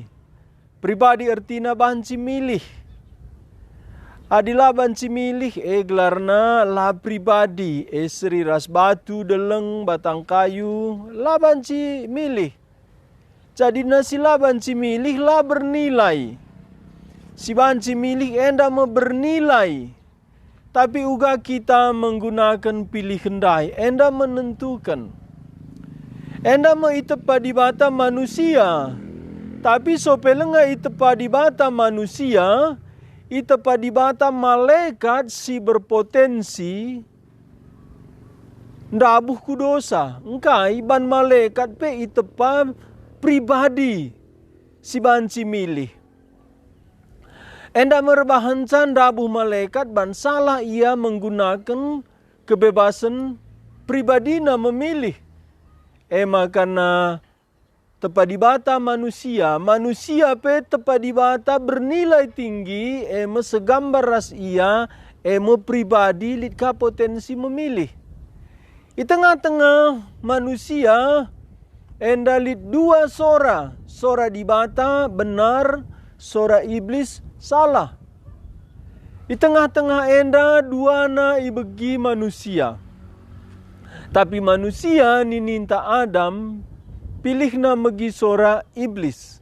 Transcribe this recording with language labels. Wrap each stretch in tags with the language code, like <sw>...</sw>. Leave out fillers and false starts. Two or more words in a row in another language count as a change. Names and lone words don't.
<btx>Pribadi artina banci milih. Adila banci milih gelarna la pribadi. Seri ras batu deleng batang kayu la banci milih. Jadi nasi la banci milih la bernilai. Si banci milih enda me bernilai. Tapi uga kita menggunakan pilih kendai. Enda menentukan. Enda itepa dibata manusia. Tapi sopelenga itepa dibata manusia. Itepa dibata malaikat si berpotensi. Ndabuh ku dosa. Engkai ban malaikat pe itepa pribadi. Si banci milih. Enda merbahan dabuh malaikat ban salah ia menggunakan kebebasan pribadina memilih. Makana tepa dibata manusia. Manusia pe tepa dibata bernilai tinggi. Segambar ras ia. Pribadi litka potensi memilih.</btx> <id>Di tengah-tengah manusia.</id> <btx>Enda lit dua sora. Sora dibata benar. Sora iblis salah. Di tengah-tengah enda duana ibegi manusia. Tapi manusia nininta Adam pilihna megi sora iblis.</btx>